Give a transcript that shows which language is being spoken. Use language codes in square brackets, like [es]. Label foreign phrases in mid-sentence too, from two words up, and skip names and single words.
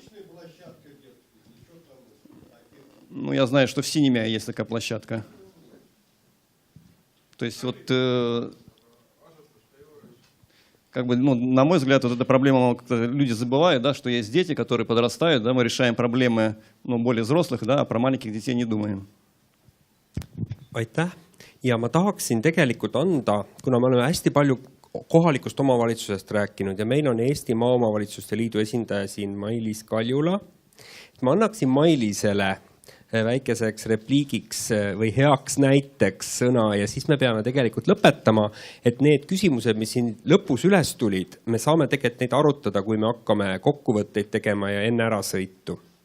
[ru] Ну, я знаю, что в Синеме есть такая площадка. То есть вот... Как бы, на мой взгляд, вот эта проблема, люди забывают, да, что есть дети, которые подрастают, да, мы решаем проблемы более взрослых, да, а про маленьких детей не думаем. [et] Aitäh! Ja ma tahaksin tegelikult anda, kuna me oleme hästi palju kohalikust omavalitsusest rääkinud ja meil on Eesti Maaomavalitsuste Liidu esindaja siin Mailis Kaljula, et ma annaksin Mailisele väikeseks repliigiks või heaks näiteks sõna ja siis me peame tegelikult lõpetama, et need küsimused, mis siin lõpus üles tulid, me saame tegelikult neid arutada, kui me hakkame kokkuvõtteid tegema ja enne ära sõitu.